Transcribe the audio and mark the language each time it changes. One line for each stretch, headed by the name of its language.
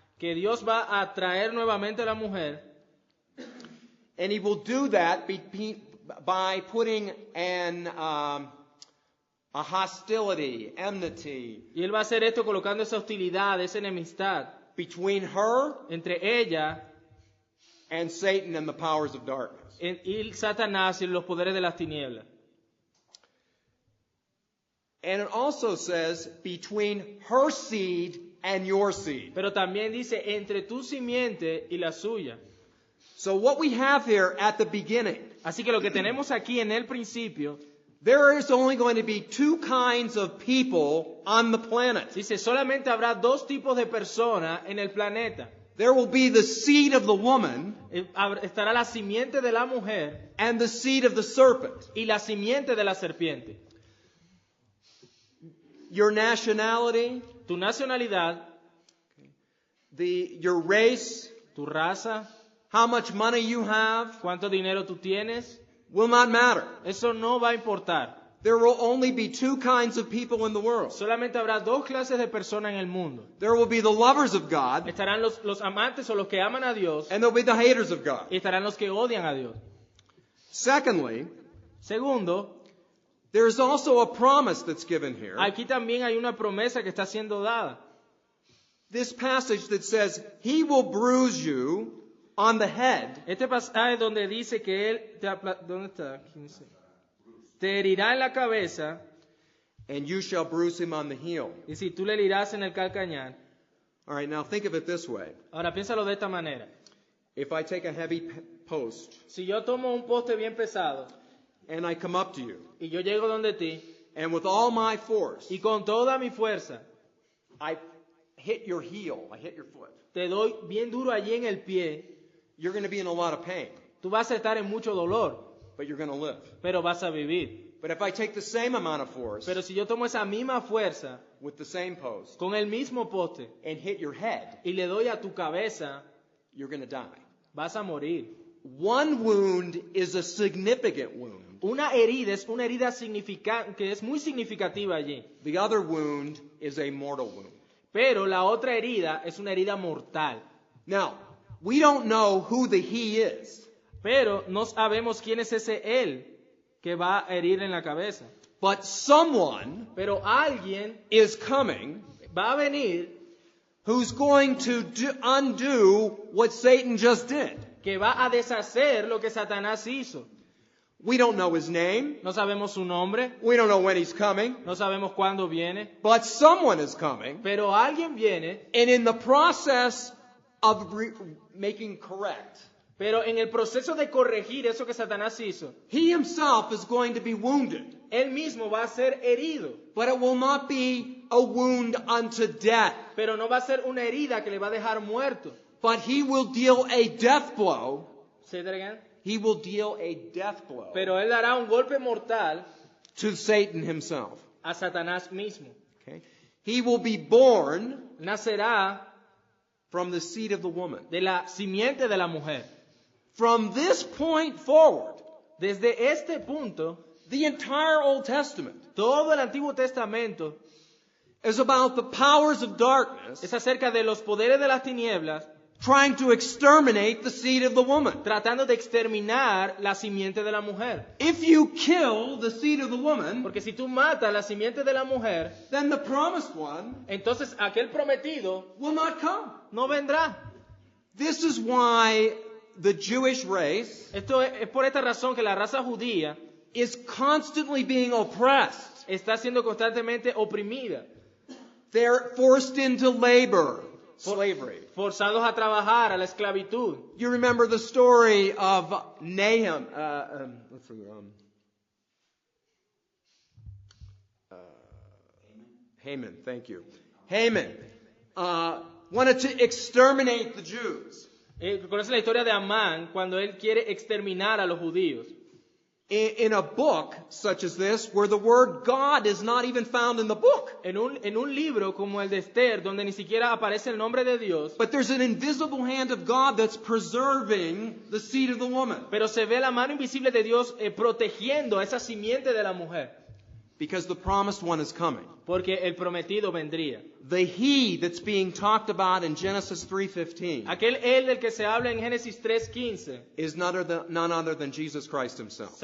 Spanish: Que Dios va a traer nuevamente a la mujer.
English: And he will do that by putting a hostility, enmity
Spanish: Y él va a hacer esto colocando esa hostilidad, esa enemistad
English: between her
Spanish: entre ella
English: and Satan and the powers of darkness.
Spanish: y Satanás y los poderes de las tinieblas.
English: And it also says between her seed and your seed.
Spanish: Pero también dice entre tu simiente y la suya.
English: So what we have here at the beginning,
Spanish: Así que lo que tenemos aquí en el principio,
English: there is only going to be two kinds of people on the planet.
Spanish: dice solamente habrá dos tipos de personas en el planeta.
English: There will be the seed of the woman
Spanish: Estará la simiente de la mujer
English: and the seed of the serpent.
Spanish: y la simiente de la serpiente.
English: Your nationality,
Spanish: Tu nacionalidad,
English: your race,
Spanish: tu raza,
English: how much money you have,
Spanish: cuánto dinero tú tienes,
English: will not matter.
Spanish: eso no va a importar.
English: There will only be two kinds of people in the world.
Spanish: Solamente habrá dos clases de personas en el mundo.
English: There will be the lovers of God,
Spanish: Estarán los amantes o los que aman a Dios
English: and there will be the haters of God.
Spanish: y estarán los que odian a Dios.
English: Secondly,
Spanish: Segundo,
English: there is also a promise that's given here.
Spanish: aquí también hay una promesa que está siendo dada.
English: This passage that says, He will bruise you on the head.
Spanish: Este pasaje donde dice que él ¿dónde está? 15. Te herirá en la cabeza
English: And you shall bruise him on the heel.
Spanish: y si tú le herirás en el calcañar.
English: All right, now think of it this way.
Spanish: Ahora piénsalo de esta manera.
English: If I take a heavy post
Spanish: Si yo tomo un poste bien pesado
English: and I come up to you,
Spanish: y yo llego donde ti
English: and with all my force,
Spanish: y con toda mi fuerza
English: I hit your heel, I hit your foot,
Spanish: te doy bien duro allí en el pie,
English: you're going to be in a lot of pain,
Spanish: tú vas a estar en mucho dolor,
English: but you're going to live.
Spanish: pero vas a vivir.
English: But if I take the same amount of force
Spanish: Pero si yo tomo esa misma fuerza
English: with the same post
Spanish: con el mismo poste
English: and hit your head,
Spanish: y le doy a tu cabeza,
English: you're going to die.
Spanish: vas a morir.
English: One wound is a significant wound.
Spanish: Una herida es una herida que es muy significativa allí.
English: The other wound is a mortal wound.
Spanish: Pero la otra herida es una herida mortal.
English: Now, we don't know who the he is,
Spanish: Pero no sabemos quién es ese él que va a herir en la cabeza.
English: but someone
Spanish: Pero alguien
English: is coming
Spanish: va a venir
English: who's going to undo what Satan just did.
Spanish: que va a deshacer lo que Satanás hizo.
English: We don't know his name.
Spanish: No sabemos su nombre,
English: We don't know when he's coming.
Spanish: no sabemos cuándo viene,
English: But someone is coming.
Spanish: pero alguien viene,
English: And in the process of making correct,
Spanish: pero en el proceso de corregir eso que Satanás hizo,
English: he himself is going to be wounded.
Spanish: él mismo va a ser herido,
English: But it will not be a wound unto death.
Spanish: pero no va a ser una herida que le va a dejar muerto.
English: But he will deal a death blow. Say that again. He will deal a death blow
Spanish: Pero él dará un golpe mortal
English: to Satan himself.
Spanish: a Satanás mismo.
English: Okay? He will be born
Spanish: Nacerá
English: from the seed of the woman.
Spanish: de la simiente de la mujer.
English: From this point forward,
Spanish: Desde este punto,
English: the entire Old Testament
Spanish: todo el Antiguo Testamento
English: is about the powers of darkness
Spanish: es acerca de los poderes de las tinieblas
English: trying to exterminate the seed of the woman.
Spanish: tratando de exterminar la simiente de la mujer.
English: If you kill the seed of the woman,
Spanish: Porque si tú matas la simiente de la mujer,
English: then the promised one
Spanish: entonces aquel prometido
English: will not come.
Spanish: no vendrá.
English: This is why the Jewish race
Spanish: Esto es por esta razón que la raza judía
English: is constantly being oppressed.
Spanish: está siendo constantemente oprimida,
English: They're forced into labor, slavery.
Spanish: forzados a trabajar, a la esclavitud.
English: You remember the story of Haman, thank you. Haman wanted to exterminate the Jews.
Spanish: Conoce la historia de Amán cuando él quiere exterminar a los judíos.
English: In a book such as this, where the word God is not even found in the book.
Spanish: En un libro como el de Esther, donde ni siquiera aparece el nombre de Dios,
English: But there's an invisible hand of God that's preserving the seed of the woman.
Spanish: pero se ve la mano invisible de Dios protegiendo a esa simiente de la mujer,
English: Because the promised one is coming.
Spanish: porque el prometido vendría.
English: The he that's being talked about in Genesis 3:15
Spanish: Aquel él del que se habla en Génesis 3:15,
English: is none other than Jesus Christ himself.